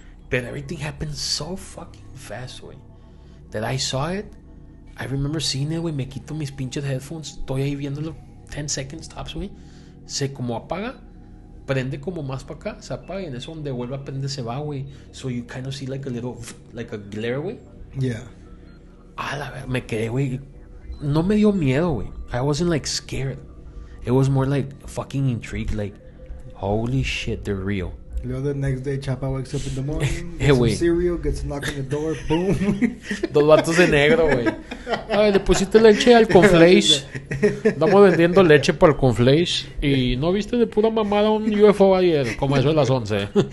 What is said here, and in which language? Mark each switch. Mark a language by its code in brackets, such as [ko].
[en] But everything happened so fucking fast, güey, that I saw it. I remember seeing it, güey. [es] Me quito mis pinches [en] headphones. [es] Estoy ahí viéndolo 10 [en] seconds tops, [es] güey. Se como apaga. Prende como más para acá. Se apaga. Y en eso donde vuelve a prender se va, güey. [en] So you kind of see like a little, like a glare, güey. Yeah. [es] La verdad, me quedé, güey. No me dio miedo, güey. [en] I wasn't like scared. It was more like fucking intrigued. Like, holy shit, they're real. The next day, Chapa wakes up in the morning, Hey, gets some wait. cereal, gets knocked on the door, boom. [es] Dos vatos de negro, güey. Ay, le pusiste leche al conflace. Estamos vendiendo leche para el conflace. Y no viste de pura mamada un UFO ayer, como eso de las 11.